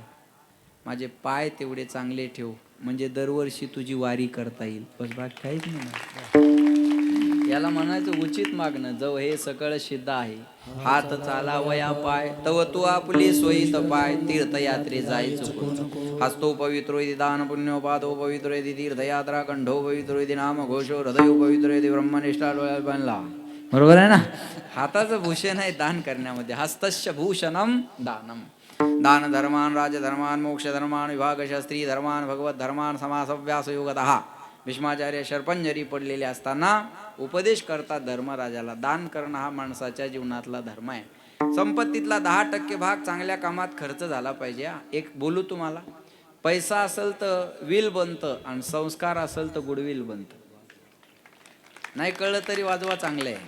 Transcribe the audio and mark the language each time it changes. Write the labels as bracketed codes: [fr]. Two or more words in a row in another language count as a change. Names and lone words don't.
[mr] माझे पाय तेवढे चांगले ठेव, म्हणजे दरवर्षी तुझी वारी करता येईल. बस बाकी काहीच नाही. याला म्हणायचं उचित मागणं. जव हे सकळ सिद्ध आहे, हात चालावया पाय, तव तू आपली सोयीत पाय, तीर्थयात्रे जायचं. [sa] हस्तो पवित्रो यदि दान पुण्यो, पादो पवित्रो यदि तीर्थयात्रा, कंठो पवित्रो यदि नाम घोषो, हृदय पवित्रो यदि ब्रह्मनिष्ठा बनला. [mr] बरोबर आहे ना? हाताचं भूषण आहे दान करण्यामध्ये. [sa] हस्तस्य भूषणम दानम. दान धर्मान, राजधर्मान, मोक्ष धर्मान, विभागश, स्त्री धर्मान, भगवत धर्मान, समासव्यास योगतः. [mr] भीष्माचार्य शर्पंजरी पडलेले असताना उपदेश करतात धर्मराजाला. दान करणं हा माणसाच्या जीवनातला धर्म आहे. संपत्तीतला 10% भाग चांगल्या कामात खर्च झाला पाहिजे. एक बोलू तुम्हाला, पैसा असेल तर विल बनतं, आणि संस्कार असेल तर गुडविल बनतं. नाही कळलं तरी वाजवा, चांगलं आहे.